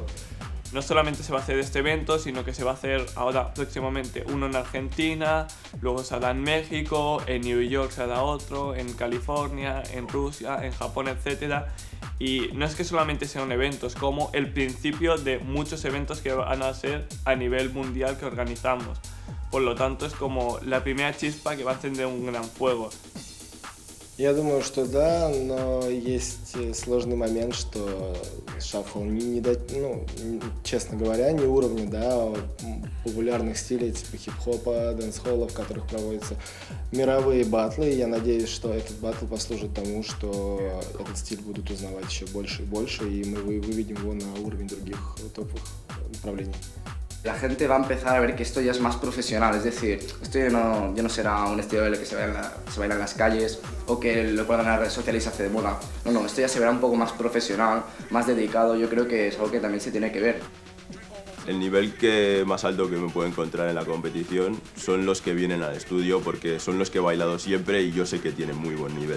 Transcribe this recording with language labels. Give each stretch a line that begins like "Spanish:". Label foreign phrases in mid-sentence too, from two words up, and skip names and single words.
Spanish: No solamente se va a hacer este evento, sino que se va a hacer ahora próximamente uno en Argentina, luego se hará en México, en New York se hará otro, en California, en Rusia, en Japón, etc. Y no es que solamente sea un evento, es como el principio de muchos eventos que van a ser a nivel mundial que organizamos. Por lo tanto, es como la primera chispa que va a encender un gran fuego.
Russian: Я думаю, что да, но есть сложный момент, что шафл честно говоря, не уровня, да, популярных стилей типа хип-хопа, дэнс-холла, в которых проводятся мировые батлы. И я надеюсь, что этот батл послужит тому, что этот стиль будут узнавать еще больше и больше, и мы выведем его на уровень других топовых направлений.
Spanish: La gente va a empezar a ver que esto ya es más profesional, es decir, esto ya no será un estilo de baile que se baila en las calles o que lo ponen en las redes sociales y se hace de moda. No, esto ya se verá un poco más profesional, más dedicado, yo creo que es algo que también se tiene que ver. El nivel más alto que me puedo encontrar en la competición son los que vienen al estudio porque son los que he bailado siempre y yo sé que tienen muy buen nivel.